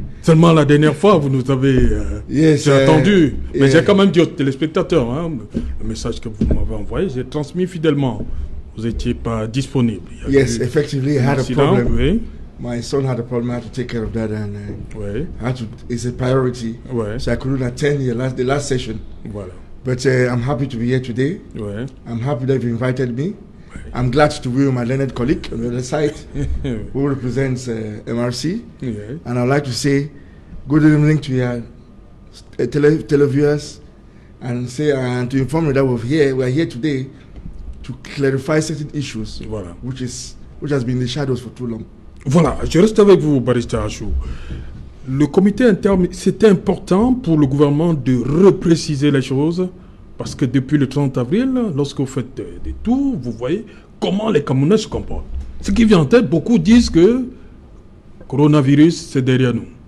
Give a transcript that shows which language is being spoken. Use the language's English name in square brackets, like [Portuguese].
[French] Seulement la dernière fois, vous nous avez attendu. Mais j'ai quand même dit aux téléspectateurs, le message que vous m'avez envoyé, j'ai transmis fidèlement. Vous n'étiez pas disponible. [English] Yes, effectively, I had a problem. [French] Oui. [English] My son had a problem. I had to take care of that, and it's a priority. [French] Ouais. [English] So I couldn't attend the last session. [French] Voilà. [English] But I'm happy to be here today. [French] Ouais. [English] I'm happy that you invited me. I'm glad to be with my learned colleague on the other side who represents MRC. Yeah. And I'd like to say good evening to your televiewers and to inform you that we're here today to clarify certain issues which has been in the shadows for too long. [French] Voilà, je reste avec vous, Barista Achou. Le comité interne, c'était important pour le gouvernement de repréciser les choses. Parce que depuis le 30 avril, lorsque vous faites des tours, vous voyez comment les Camerounais se comportent. Ce qui vient en tête, beaucoup disent que le coronavirus, c'est derrière nous.